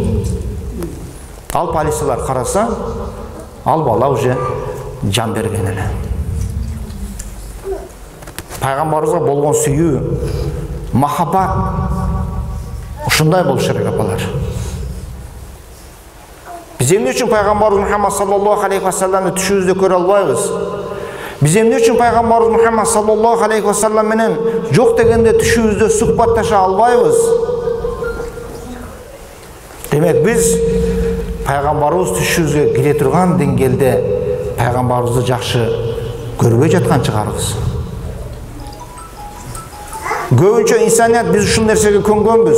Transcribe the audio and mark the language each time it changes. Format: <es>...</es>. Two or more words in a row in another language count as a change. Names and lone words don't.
<ky>Ал полициялар караса, ал бала уже жан берген эле. Пайгамбарыбызга болгон сүйүү, махаббат ушундай болуш керек апалар. Биз эмне үчүн Пайгамбарыбыз Мухаммад</ky> <ar>صلى الله عليه وسلم</ar> <ky>түшүбүздө көрө албайбыз? Биз эмне үчүн Пайгамбарыбыз Мухаммад</ky> <ar>صلى الله عليه وسلم</ar> <ky>менен жок дегенде түшүбүздө сухбатташа албайбыз? Демек биз Пайгамбарыбыз түшүбүзгө кире турган деңгээлде Пайгамбарыбызды жакшы көрбөй жаткан чыгарбыз. Көбүнчө инсаният биз ушул нерсеге көнгөнбүз.</ky>